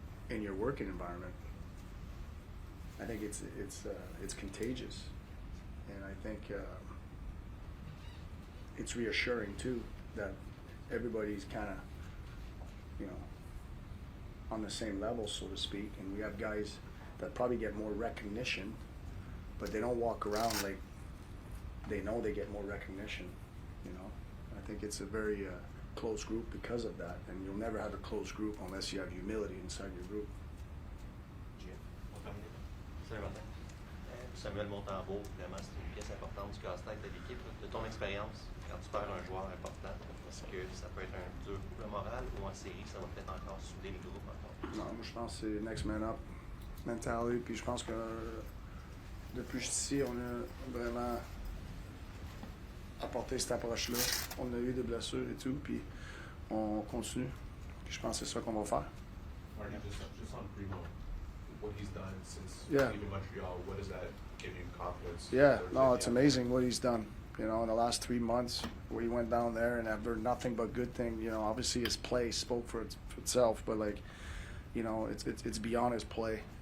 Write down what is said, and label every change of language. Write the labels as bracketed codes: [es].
[en] in your working environment, I think it's contagious, and I think it's reassuring too that everybody's kind of, you know, on the same level, so to speak, and we have guys that probably get more recognition, but they don't walk around like they know they get more recognition, you know. I think it's a very close group because of that, and you'll never have a close group unless you have humility inside your group. [fr] On termine. Salut Martin. Samuel Montembeault, vraiment c'est une pièce importante du casse-tête de l'équipe. De ton expérience, quand tu perds un joueur important, est-ce que ça peut être un dur pour le moral ou en série, ça va peut-être encore souder les groupes encore? Non, moi je pense que c'est [en] next man up mentality, [fr] puis je pense que depuis ici, on a vraiment apporté cette approche-là. On a eu des blessures et tout, puis on continue. Puis je pense que c'est ça qu'on va faire. [en] Marty, just on Primo, what he's done since Yeah. leaving Montreal, what does that give you confidence? Yeah, Or is no, it it's the- amazing what he's done. You know, in the last 3 months, we went down there and I've heard nothing but good things. You know, obviously his play spoke for itself, but like, you know, it's beyond his play.